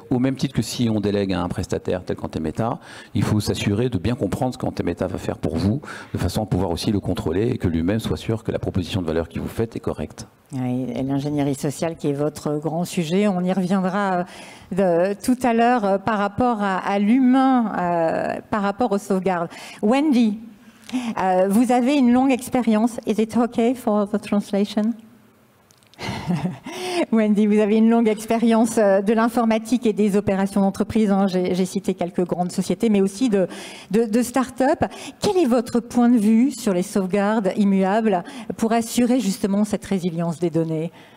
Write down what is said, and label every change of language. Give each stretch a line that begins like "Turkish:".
French: Au même titre que si on délègue à un prestataire tel qu'Antemeta, il faut s'assurer de bien comprendre ce qu'Antemeta va faire pour vous, de façon à pouvoir aussi le contrôler et que lui-même soit sûr que la proposition de valeur que vous faites est correcte. Oui, et l'ingénierie sociale qui est votre grand sujet, on y reviendra tout à l'heure par rapport à l'humain, par rapport aux sauvegardes. Wendy, vous avez une longue expérience.
English: Is it okay for the translation?
French: Wendy, vous avez une longue expérience de l'informatique et des opérations d'entreprise. Hein. J'ai cité quelques grandes sociétés, mais aussi de start-up. Quel est votre point de vue sur les sauvegardes immuables pour assurer justement cette résilience des données?